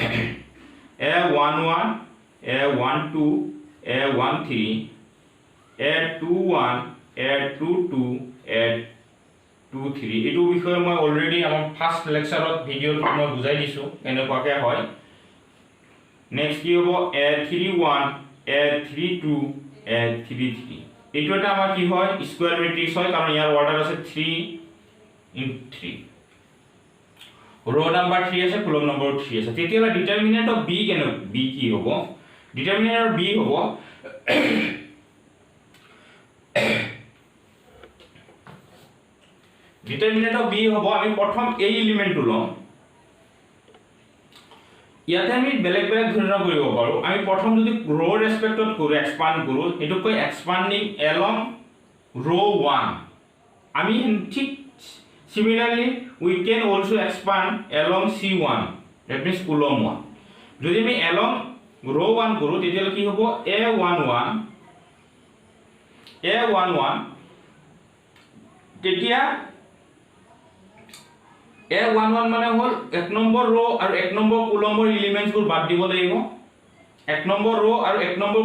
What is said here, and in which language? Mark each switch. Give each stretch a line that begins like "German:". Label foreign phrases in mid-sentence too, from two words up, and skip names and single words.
Assamese: a11 a12 a13 a21 a22 a23 এইটো বিষয়ে মই অলৰেডি আমাৰ
English: first lecture
Assamese: ভিডিঅ'ত মই বুজাই দিছো এনেকুৱাকে হয় নেক্সট কি হ'ব a31 a32 a33 এইটো এটা আমাৰ কি হয়
English: square matrix
Assamese: হয় কাৰণ ইয়াৰ অৰ্ডাৰ আছে 3 * 3
English: row number
Assamese: 3 আছে
English: column number
Assamese: 3 আছে তেতিয়ালে
English: determinant of B
Assamese: কেনে বি কি হ'ব
English: determinant of B
Assamese: হ'ব
English: determinant of B
Assamese: হ'ব আমি প্ৰথম এই এলিমেন্টটো লম ইয়াতে আমি বেলেগ বেলেগ ধৰণৰ কৰিব পাৰো আমি প্ৰথম যদি ৰ ৰেসপেক্টত কৰো এক্সপান্ড কৰো এটো কয়
English: expanding along row
Assamese: 1 আমি ঠিক
English: similarly we can also expand along c1 that means column 1
Assamese: যদি আমি
English: along row 1
Assamese: কৰো তেতিয়ালে কি হ'ব a11 তেতিয়া a11 মানে হল এক নম্বৰ ৰ আৰু এক নম্বৰ কলমৰ এলিমেন্টস বোৰ বাদ দিব লাগিব এক নম্বৰ ৰ আৰু এক নম্বৰ